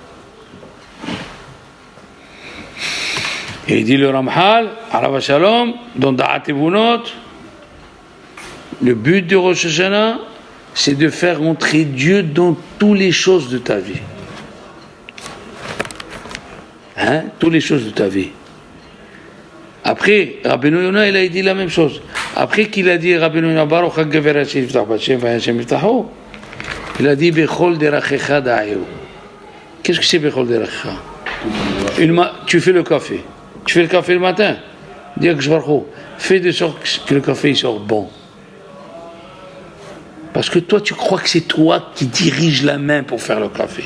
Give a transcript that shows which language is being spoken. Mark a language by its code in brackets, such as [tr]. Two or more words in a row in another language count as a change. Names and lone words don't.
[fr] Et il dit le Ramhal, Arava Shalom, dans Da'at Evunot, le but de Rosh Hashanah, c'est de faire entrer Dieu dans toutes les choses de ta vie. Toutes les choses de ta vie. Après, Rabbeinu Yonah, il a dit la même chose. Après qu'il a dit, [he] רבינו יונה, ברוך הגבר השם יבטח בהשם והשם יבטחו, [fr] il a dit, [he] בכל דרכיך דעהו. [fr] Qu'est-ce que c'est [he] בכל דרכיך? [fr] Tu fais le café. Tu fais le café le matin. Dis à Kshvarcho, fais de sorte que le café il sort bon. Parce que toi, tu crois que c'est toi qui dirige la main pour faire le café.